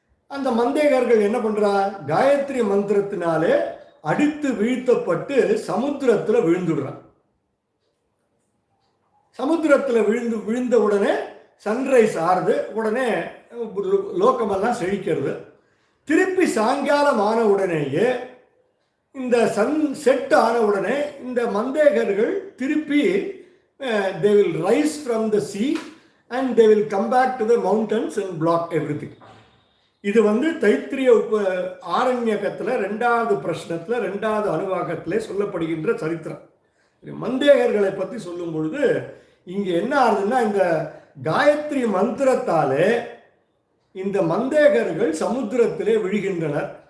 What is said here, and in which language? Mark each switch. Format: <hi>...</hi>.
<ta>அந்த மந்தேகர்கள் என்ன பண்றா, காயத்ரி மந்திரத்தினாலே அடித்து வீழ்த்தப்பட்டு சமுத்திரத்துல விழுந்துடுறான். சமுத்திரத்துல விழுந்த உடனே சன்ரைஸ் ஆறுது, உடனே லோகமெல்லாம் செழிக்கிறது. திருப்பி சாயங்காலம் ஆன உடனேயே, இந்த சன் செட் ஆன உடனே இந்த மந்தேகர்கள் திருப்பி</ta> <en>they will rise from the sea and they will come back to the mountains and block everything.</en> <ta>இது வந்து தைத்திரிய ஆரண்யகத்தில் 2வது பிரஷ்னத்தில் 2வது அனுவாகத்திலே சொல்லப்படுகின்ற சரித்திரம். மந்தேகர்களை பற்றி சொல்லும் பொழுது இங்கே என்ன ஆகுதுன்னா, இந்த காயத்ரி மந்திரத்தாலே இந்த மந்தேகர்கள் சமுத்திரத்திலே விழுகின்றனர்.</ta>